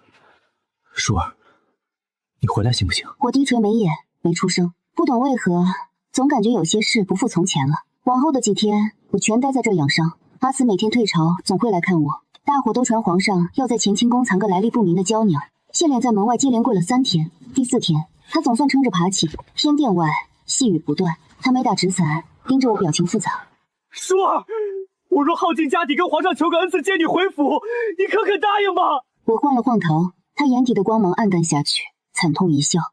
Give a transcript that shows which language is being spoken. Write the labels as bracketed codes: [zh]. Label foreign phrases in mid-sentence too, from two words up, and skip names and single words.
[zh] 舒兒，你回來行不行？” 我低垂眉眼，沒出聲。不懂為何，總感覺有些事不復從前了。往後的幾天，我全待在這養傷。阿慈每天退朝，總會來看我。大夥都傳皇上要在乾清宮藏個來歷不明的嬌娘。謝臉在門外接連跪了3天，第4天， 他總算撐着爬起。偏殿外細雨不断，他没打纸伞，盯着我，表情复杂。舒儿，我若耗尽家底跟皇上求个恩赐接你回府，你可肯答应吗？我晃了晃头，他眼底的光芒暗淡下去，惨痛一笑。